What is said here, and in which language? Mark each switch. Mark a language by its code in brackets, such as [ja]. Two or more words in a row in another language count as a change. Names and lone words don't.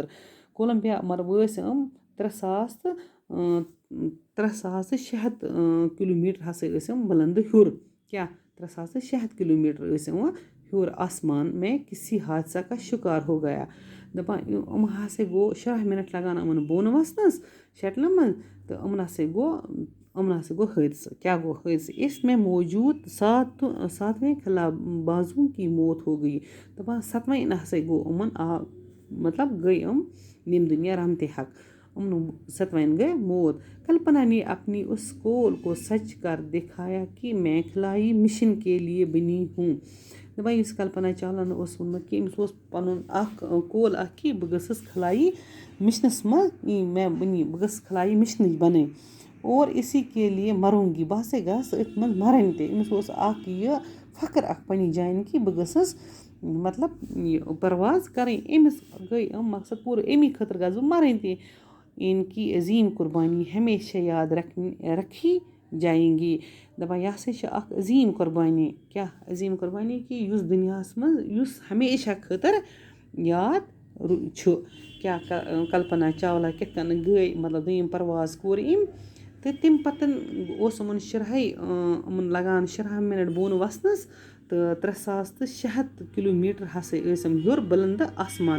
[ks] کولمبیا مطلب ٲسۍ یِم 3600 کِلوٗمیٖٹر ہسا ٲسۍ یِم بُلنٛدٕ ہیوٚر کیٛاہ 3600 کِلوٗمیٖٹر ٲسۍ یِم ہیوٚر [ur] آسمان میں کسی حادثہ کا شِکار ہو گیا. [ks] دَپان یِم ہسا گوٚو 16 مِنٹ لگان یِمن بۄن وَسنس شٹلہِ منٛز تہٕ یِمن ہسا گوٚو حٲدثہٕ. کیٛاہ گوٚو حٲدثہٕ [ur] اس میں موجوٗد 7ویں خلا بازوٗ کی موت ہو گئی. [ks] دَپان 7ویں ہسا گوٚو یِمن مطلب گٔے یِم ییٚمہِ دُنیا رحمتِ حق. یِمن 7ویں گٔے موت. [ur] کلپنا نے اپنی اس قول کو سچ کر دکھایا کہ میں خلائی مشن کے لیے بنی ہوں. [ks] دَپان یُس کلپنا چاولن اوس ووٚنمُت کہِ أمِس اوس پنُن اکھ قول اکھ کہِ بہٕ گٔژھٕس خلایی مِشنس منٛز بہٕ گٔژھٕس خلایی مِشنٕچ بنٕنۍ [ur] اور اسی کے لیے مروں گی [ks] بہٕ ہسا گژھٕ أتھۍ منٛز مرٕنۍ تہِ. أمِس اوس اکھ یہِ فخر اکھ پننہِ جاین کہِ بہٕ گٔژھٕس مطلب یہِ پرواز کرٕنۍ. أمِس گٔے یِم مقصد پوٗرٕ امی خٲطرٕ گژھٕ بہٕ مرٕنۍ تہِ. [ur] ان کی عظیٖم قربانی ہمیشہ یاد رکھی جائیں گی. [ks] دَپان یہِ ہسا چھِ اکھ عظیٖم قۄربانی. کیٛاہ عظیٖم قۄربانی کہِ یُس دُنیاہس منٛز یُس ہمیشہ خٲطرٕ یاد چھُ. کیٛاہ کلپنا چاولا کِتھ کٔنۍ گٔے مطلب دوٚیِم پرواز کوٚر أمۍ تہٕ تمہِ پتہٕ اوس یِمن 16 لگان 16 مِنٹ بۄن وسنس تہٕ 3600 کِلوٗمیٖٹر ہسا ٲسۍ یِم ہیوٚر بُلنٛدٕ آسمان.